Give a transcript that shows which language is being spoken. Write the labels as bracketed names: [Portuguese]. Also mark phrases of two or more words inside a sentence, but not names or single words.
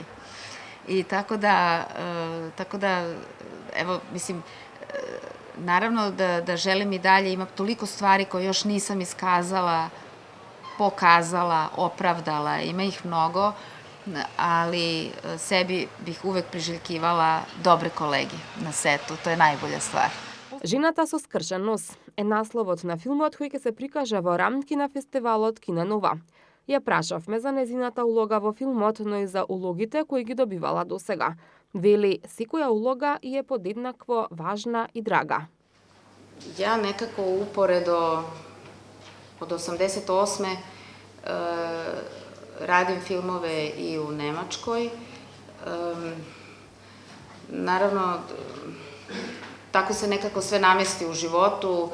[Serbian] I tako da, evo, mislim, naravno da želim i dalje, ima toliko stvari koje još nisam iskazala, pokazala, opravdala, ima ih mnogo, ali sebi bih uvek priželjkivala dobre kolege na setu, to je najbolja stvar. [Macedonian] Жената со скршен нос е насловот на филмот кој ќе се прикаже во рамки на фестивалот Кина Нова. Ја прашавме за незината улога во филмот, но и за улогите кои ги добивала досега. Вели, секоја улога е подеднакво важна и драга. [Serbian] Ja nekako uporedo od 88. Radim filmove i u Nemačkoj. Naravno, tako se nekako sve namesti u životu.